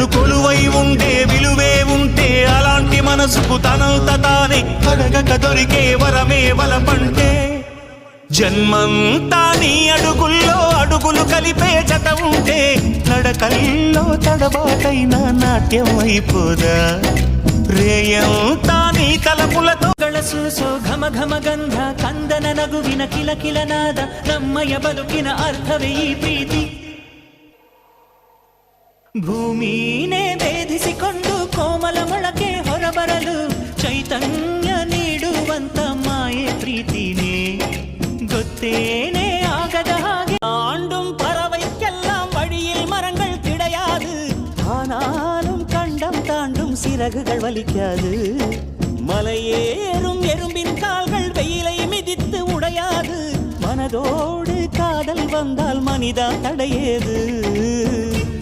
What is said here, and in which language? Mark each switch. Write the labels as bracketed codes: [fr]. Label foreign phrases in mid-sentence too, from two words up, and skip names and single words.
[te] కొలువై ఉండే విలువే ఉంటే అలాంటి మనసుకు తనంత తానే అడగక దొరికే వరమే వలపంటే జన్మంతా నీ అడుగుల్లో అడుగులు కలిపే జత ఉంటే నడకల్లో తడబాటైన నాట్యం అయిపోదా రేయంతా నీ తలపులతో [kn] ಗಳಸೂಸೋ ಘಮ ಘಮ ಗಂಧ ಕಂದನ ನಗುವಿನ ಕಿಲ ಕಿಲ ನಾದ ನಮ್ಮಯ ಬದುಕಿನ ಅರ್ಥವೇ ಈ ಪ್ರೀತಿ ಭೂಮಿನೇ ಭೇದಿಸಿಕೊಂಡು ಕೋಮಲ ಮೊಳಕೆ ಹೊರಬರಲು ಚೈತನ್ಯ ನೀಡುವಂತ ಮಾಯೆ ಪ್ರೀತಿನೇ ಗೊತ್ತೇನೆ ಆಗದ ಹಾಗೆ [ta] ஆண்டும் பறவைக்கெல்லாம் வழியில் மரங்கள் கிடையாது ஆனாலும் கண்டம் தாண்டும் சிறகுகள் வலிக்காது மலையேறும் எறும்பின் கால்கள் வெயிலை மிதித்து உடையாது மனதோடு காதல் வந்தால் மனிதா தடையேது